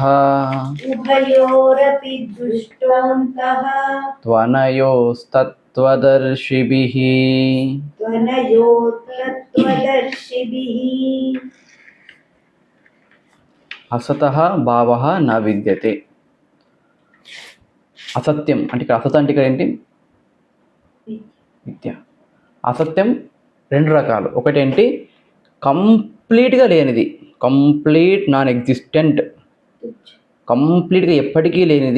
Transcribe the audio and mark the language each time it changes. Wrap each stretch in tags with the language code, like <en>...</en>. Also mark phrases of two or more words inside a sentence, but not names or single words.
<sa>उभयोरपि दृष्टोऽन्तः त्वनयोस्तत्त्वदर्शिभिः त्वनयोस्तत्त्वदर्शिभिः। असतः భావः न విద్యతే.</sa> <te>అసత్యం అంటే ఇక్కడ అసత్ అంటే ఇక్కడ ఏంటి? విద్య. అసత్యం రెండు రకాలు. ఒకటేంటి కంప్లీట్గా లేనిది,</te> <en>complete non existent,</en> <te>కంప్లీట్గా ఎప్పటికీ లేనిది.</te>